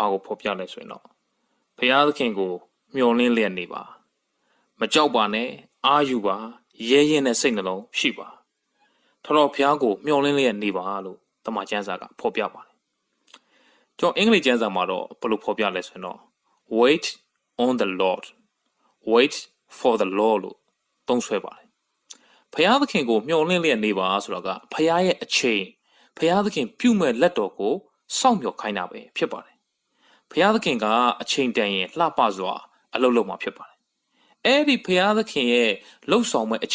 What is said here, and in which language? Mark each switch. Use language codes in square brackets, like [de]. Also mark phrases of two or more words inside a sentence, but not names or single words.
[my] ကိုဖော်ပြလဲဆိုရင်တော့ဘုရားသခင်ကိုမျှော်လင့်လျက်နေပါမကြောက်ပါနဲ့အာယူပါရဲရင်တဲ့စိတ်နှလုံးရှိပါထာဝရဘုရားကိုမျှော်လင့်လျက်နေပါလို့တမန်ကျမ်းစာကဖော်ပြပါတယ်ကျွန်တော်အင်္ဂလိပ်ကျမ်းစာမှာတော့ဘယ် လိုဖော်ပြလဲဆိုရင်တော့ [en] wait on the Lord wait for the Lord [my] လို့သုံးဆွဲပါတယ်ဘုရားသခင်ကိုမျှော်လင့်လျက်နေပါဆိုတာကဘုရားရဲ့အချိန်ဘုရားသခင်ပြုမဲ့လက်တော်ကိုစောင့်မျှော် ခိုင်းတာပဲဖြစ်ပါတယ်ဘုရားသခင်ကအချိန်တန်ရင်လှပစွာအလုပ်လုပ်မှာဖြစ်ပါတယ်အဲ့ဒီဘုရားသခင်ရဲ့လှုပ်ဆောင်မဲ့အ